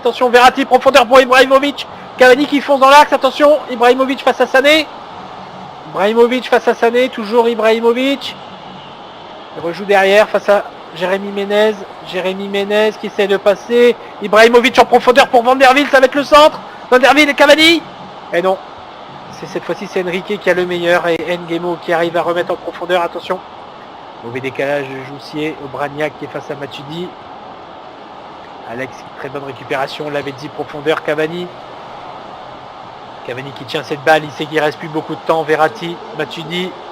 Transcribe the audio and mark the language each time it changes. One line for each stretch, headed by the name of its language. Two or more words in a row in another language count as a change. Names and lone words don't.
French: Verratti, attention Verratti, profondeur pour Ibrahimovic, Cavani qui fonce dans l'axe, attention, Ibrahimovic face à Sané. Ibrahimovic face à Sané, toujours Ibrahimovic. Il rejoue derrière face à Jérémy Ménez. Jérémy Ménez qui essaie de passer. Ibrahimovic en profondeur pour Van der Wiel, ça va être le centre. Van der Wiel et Cavani. Et non, cette fois-ci c'est Enrique qui a le meilleur et Nguemo qui arrive à remettre en profondeur, attention. Mauvais décalage de Joussier, Obraniak qui est face à Matuidi. Alex, très bonne récupération, Lavezzi, profondeur, Cavani. Cavani qui tient cette balle, il sait qu'il ne reste plus beaucoup de temps, Verratti, Matuidi.